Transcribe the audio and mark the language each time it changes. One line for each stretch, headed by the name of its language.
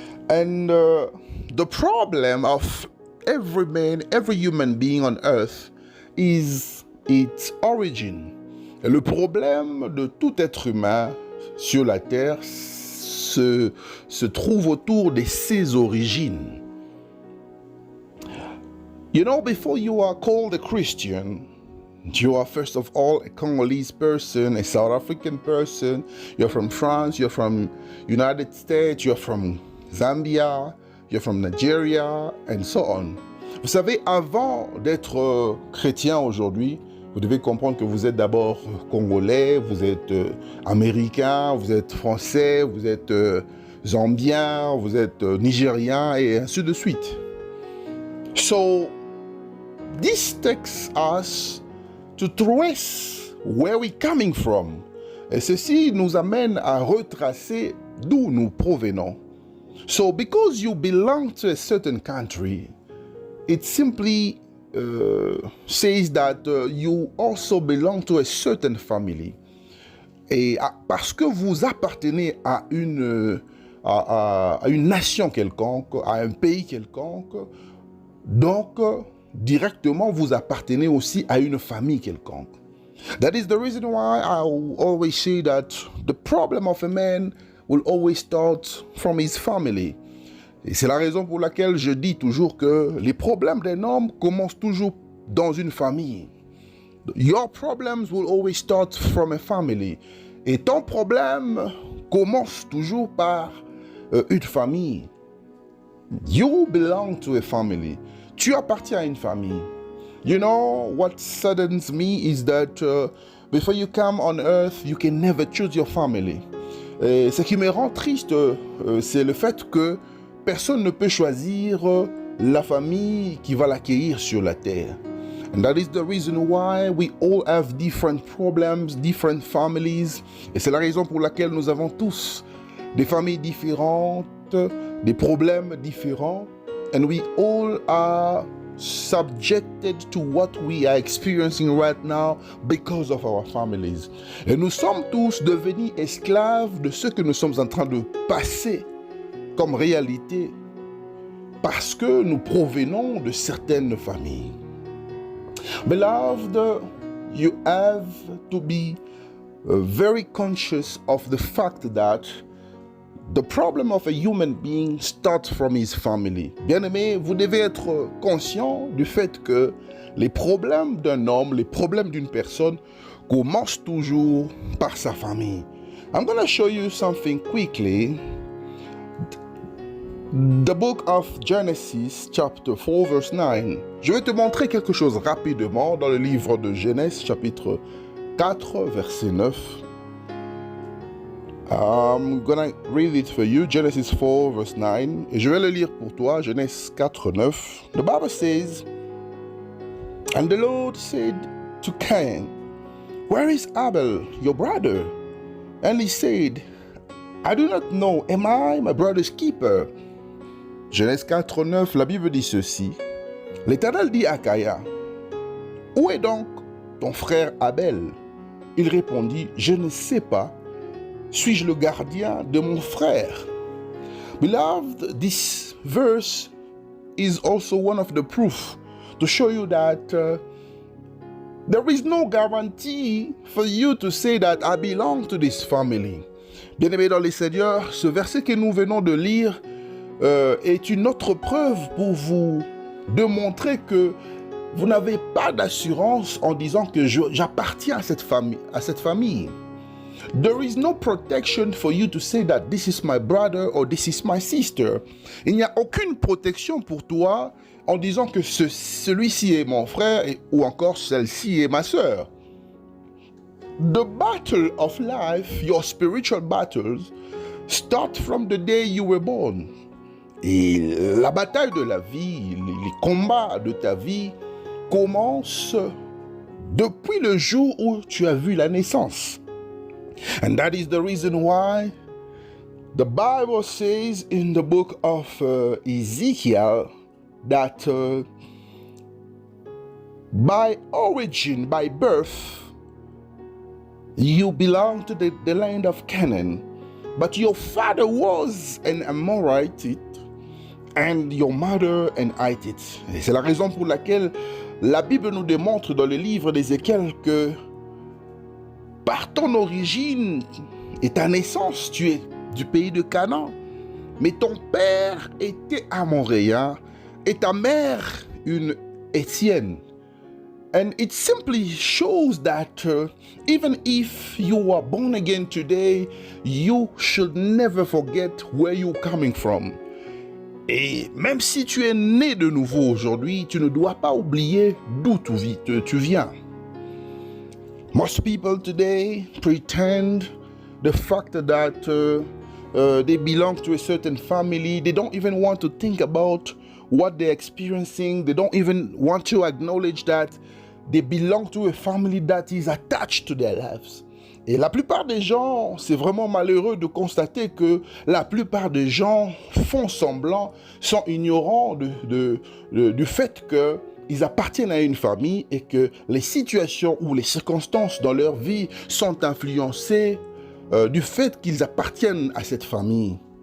English: And the problem of every man, every human being on earth is its origin.
French: Et le problème de tout être humain sur la terre se trouve autour de ses origines.
English: You know, before you are called a Christian, you are first of all a Congolese person, a South African person, you're from France, you're from United States, you're from Zambia, you're from Nigeria, and so on.
French: Vous savez, avant d'être chrétien aujourd'hui, vous devez comprendre que vous êtes d'abord congolais, vous êtes américain, vous êtes français, vous êtes zambien, vous êtes nigérien, et ainsi de suite.
English: So, this takes us to trace where we're coming from.
French: Et ceci nous amène à retracer d'où nous provenons.
English: So, because you belong to a certain country, it simply says that you also belong to a certain family.
French: Et parce que vous appartenez à une nation quelconque, à un pays quelconque, donc directement vous appartenez aussi à une famille quelconque.
English: That is the reason why I always say that the problem of a man will always start from his family.
French: Et c'est la raison pour laquelle je dis toujours que les problèmes d'un homme commencent toujours dans une famille.
English: Your problems will always start from a family.
French: Et ton problème commence toujours par une famille.
English: You belong to a family.
French: Tu appartiens à une famille.
English: You know, what saddens me is that before you come on earth, you can never choose your family.
French: Et ce qui me rend triste, c'est le fait que personne ne peut choisir la famille qui va l'accueillir sur la terre.
English: And that is the reason why we all have different problems, different families.
French: Et c'est la raison pour laquelle nous avons tous des familles différentes, des problèmes différents.
English: And we all are subjected to what we are experiencing right now because of our families.
French: Et nous sommes tous devenus esclaves de ce que nous sommes en train de passer comme réalité parce que nous provenons de certaines familles.
English: Beloved, you have to be very conscious of the fact that The problem of a human being starts from his family.
French: Bien-aimés, vous devez être conscient du fait que les problèmes d'un homme, les problèmes d'une personne commencent toujours par sa famille.
English: I'm going to show you something quickly. The book of Genesis, chapter 4, verse 9.
French: Je vais te montrer quelque chose rapidement dans le livre de Genèse, chapitre 4, verset 9.
English: I'm gonna read it for you, Genesis 4, verse 9.
French: Et je vais le lire pour toi, Genèse 4, 9.
English: The Bible says, "And the Lord said to Cain, Where is Abel, your brother? And he said, I do not know, am I my brother's keeper?"
French: Genèse 4, 9, la Bible dit ceci. L'Éternel dit à Caïn, Où est donc ton frère Abel? Il répondit, Je ne sais pas. Suis-je le gardien de mon frère?
English: Beloved, this verse is also one of the proof to show you that there is no guarantee for you to say that I belong to this family.
French: Bien-aimés dans les Seigneurs, ce verset que nous venons de lire est une autre preuve pour vous démontrer que vous n'avez pas d'assurance en disant que j'appartiens à cette famille.
English: There is no protection for you to say that this is my brother or this is my sister.
French: Il n'y a aucune protection pour toi en disant que celui-ci est mon frère ou encore celle-ci est ma sœur.
English: The battle of life, your spiritual battles, start from the day you were born.
French: Et la bataille de la vie, les combats de ta vie commencent depuis le jour où tu as vu la naissance.
English: And that is the reason why the Bible says in the book of Ezekiel that by origin, by birth, you belong to the land of Canaan, but your father was an Amorite and your mother an Hittite.
French: Et c'est la raison pour laquelle la Bible nous démontre dans le livre d'Ézéchiel que par ton origine et ta naissance, tu es du pays de Canaan. Mais ton père était amoréen et ta mère une Étienne.
English: And it simply shows that even if you are born again today, you should never forget where you're coming from.
French: Et même si tu es né de nouveau aujourd'hui, tu ne dois pas oublier d'où tu viens.
English: Most people today pretend the fact that they belong to a certain family. They don't even want to think about what they're experiencing. They don't even want to acknowledge that they belong to a family that is attached to their lives.
French: Et la plupart des gens, c'est vraiment malheureux de constater que la plupart des gens font semblant, sont ignorants du fait que ils appartiennent à une famille et que les situations ou les circonstances dans leur vie sont influencées du fait qu'ils appartiennent à cette famille.